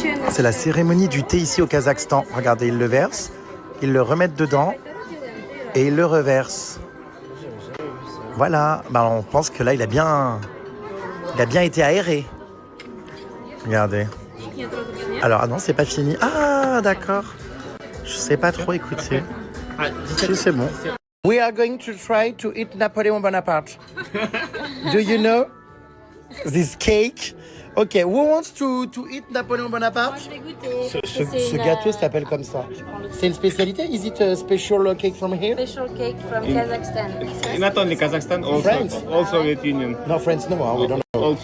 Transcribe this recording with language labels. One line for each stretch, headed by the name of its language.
French: C'est la cérémonie du thé ici au Kazakhstan. Regardez, ils le versent, ils le remettent dedans et ils le reversent. Voilà, bah on pense que là il a bien été aéré. Regardez. Alors, ah non, c'est pas fini. Ah, d'accord. Je sais pas trop, écoutez. Si, c'est bon.
English: We are going to try to eat Napoleon Bonaparte. Do you know this cake? Okay, who wants to eat Napoleon Bonaparte?
French: Ce gâteau s'appelle comme ça. C'est une spécialité?
English: Is it a special cake from here? Special cake from Kazakhstan. Not only Kazakhstan, France? all Soviet Union. No, France, no, we don't know.